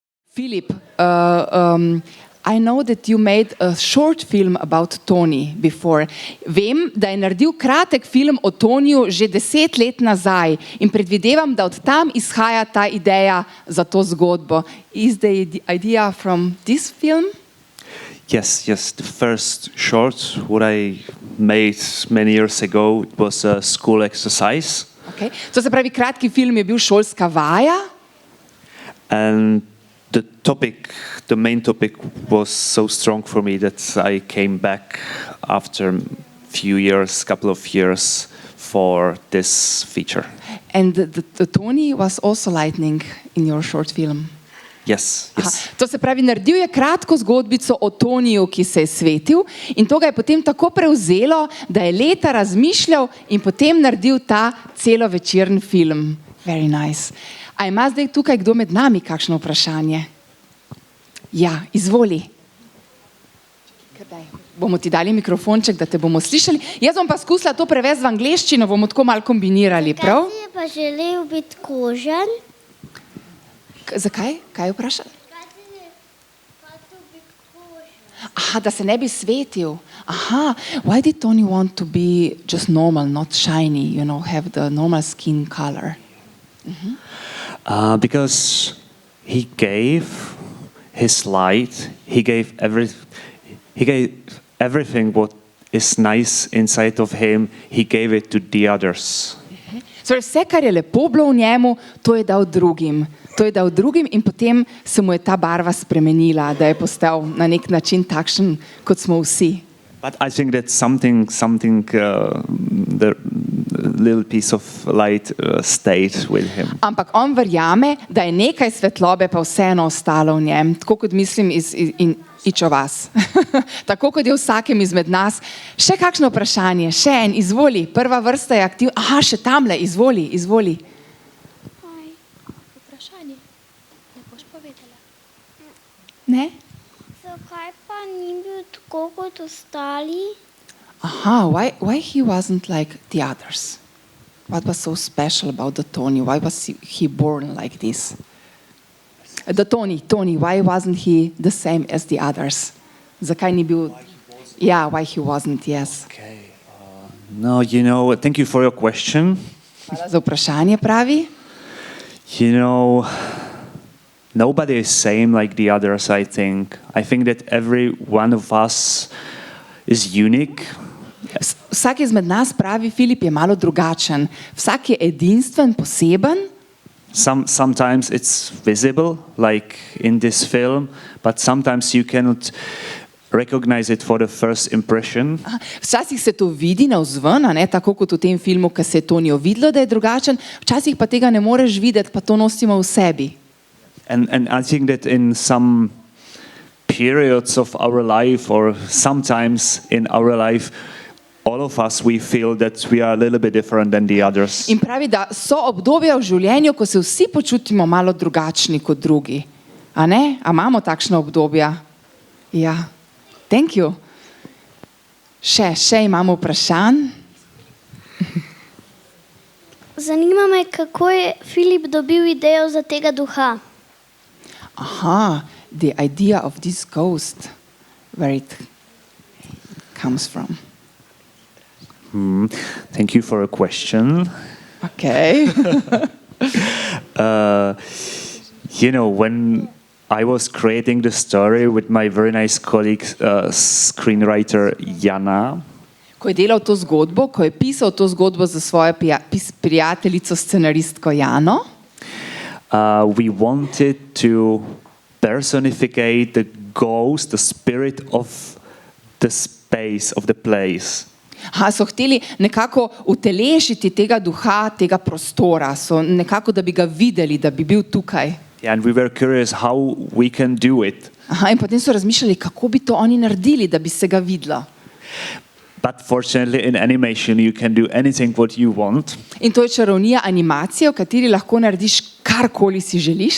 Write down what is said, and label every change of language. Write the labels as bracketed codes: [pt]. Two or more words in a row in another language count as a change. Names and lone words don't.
[en] Filip, I know that you made a short film about Tony before. [sl] Vem, da je naredil kratek film o Toniju že 10 let nazaj in predvidevam, da od tam izhaja ta ideja za to zgodbo. [en] Is the idea from this film? Yes. The first short what I made many years ago, it was a school exercise. Okay. [sl] To se pravi, kratki film je bil šolska vaja. [en] And the main topic was so strong for me that I came back after a couple of years for this feature. And the Tony was also lightning in your short film. Yes. [sl] To se pravi, naredil je kratko zgodbico o Toniju, ki se je svetil, in to ga je potem tako prevzelo, da je leta razmišljal in potem naredil ta celovečerni film. [en] Very nice. [sl] A ima zdaj tukaj kdo med nami kakšno vprašanje? Ja, izvoli. Bomo ti dali mikrofonček, da te bomo slišali. Jaz bom pa skusila to prevesti v angleščino, bomo tako malo kombinirali, prav? Kaj si je pa želel biti kožen? Zakaj? Kaj je vprašal? Kaj si je hotel biti kožen? Aha, da se ne bi svetil. [en] Aha, why did Tony want to be just normal, not shiny, have the normal skin color? Because he gave his light, he gave everything what is nice inside of him, he gave it to the others. [sl] Vse, kar je lepo bilo v njemu, to je dal drugim. To je dal drugim in potem se mu je ta barva spremenila, da je postal na nek način takšen, kot smo vsi. [en] But I think that something the little piece of light stayed with him. [sl] Ampak on verjame, da je nekaj svetlobe pa vseeno ostalo v njem, tako kot mislim [en] in each of us. [sl] Tako kot je vsakem izmed nas. Še kakšno vprašanje? Še en, izvoli. Prva vrsta je aktivna. Aha, še tamle, izvoli. Vprašanje. Ne boš povedala. Ne? Zakaj pa ni bil tako kot ostali? [en] Aha, why he wasn't like the others? What was so special about the Tony? Why was he born like this? The Tony, why wasn't he the same as the others? [sl] Zakaj ni bil? [en] Yeah, why he wasn't, yes. Okay. No, thank you for your question. [sl] Hvala za vprašanje, pravi. [en] Nobody is same like the others, I think. I think that every one of us is unique. [sl] Vsak izmed nas, pravi Filip, je malo drugačen. Vsak je edinstven, poseben. [en] Sometimes it's visible, like in this film, but sometimes you cannot recognize it for the first impression. [sl] Včasih se to vidi navzven, tako kot v tem filmu, ko se je Tonijo videlo, da je drugačen, včasih pa tega ne moreš videti, pa to nosimo v sebi. [en] And I think that in some periods of our life or sometimes in our life, all of us, we feel that we are a little bit different than the others. [sl] In pravi, da so obdobja v življenju, ko se vsi počutimo malo drugačni kot drugi. A ne? A imamo takšna obdobja? Ja. [en] Thank you. [sl] Še imamo vprašanj. Zanima me, kako je Filip dobil idejo za tega duha. [en] Aha, the idea of this ghost, where it comes from. Thank you for a question. Okay. When I was creating the story with my very nice colleague, screenwriter Jana. [sl] Ko je delal to zgodbo, ko je pisal to zgodbo za svojo prijateljico, scenaristko Jano, [en] we wanted to personificate the ghost, the spirit of the space, of the place. [sl] So hteli nekako utelešiti tega duha, tega prostora, so nekako, da bi ga videli, da bi bil tukaj. [en] Yeah, and we were curious how we can do it. [sl] In potem so razmišljali, kako bi to oni naredili, da bi se ga videlo. [en] But fortunately in animation you can do anything what you want. [sl] In to je čarovnija animacije, v kateri lahko narediš karkoli si želiš.